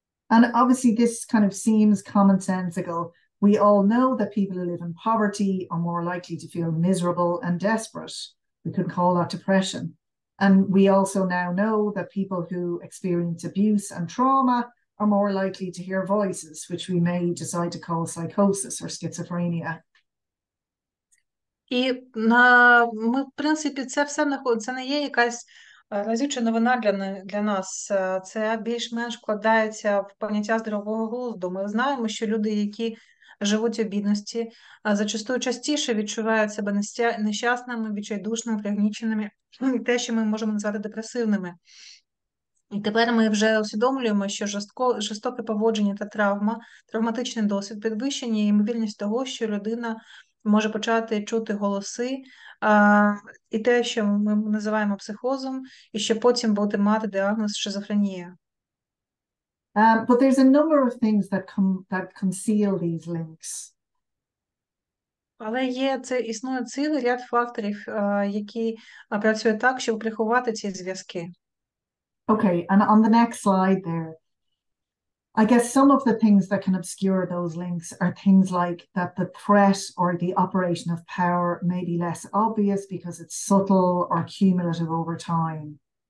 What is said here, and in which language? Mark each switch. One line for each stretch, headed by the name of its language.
English: And obviously this kind of seems commonsensical. We all know that people who live in poverty are more likely to feel miserable and desperate. We could call that depression. And we also now know that people who experience abuse and trauma are more likely to hear voices, which we may decide to call psychosis or schizophrenia.
Ukrainian: І ми, в принципі, це все це не є якась разюча новина для нас. Це більш-менш вкладається в поняття здорового глузду. Ми знаємо, що люди, які живуть у бідності, зачастую частіше відчувають себе нещасними, відчайдушними, пригніченими, і те, що ми можемо назвати депресивними. І тепер ми вже усвідомлюємо, що жорстоке поводження та травматичний досвід підвищення і ймовірність того, що людина може почати чути голоси, і те, що ми називаємо психозом, і що потім буде мати діагноз шизофренія.
English: But there's a number of things that conceal these links.
Ukrainian: Але існує цілий ряд факторів, які працюють так, щоб приховати ці зв'язки.
English: Okay, and on the next slide there, I guess some of the things that can obscure those links are things like that the threat or the operation of power may be less obvious because it's subtle or cumulative over time.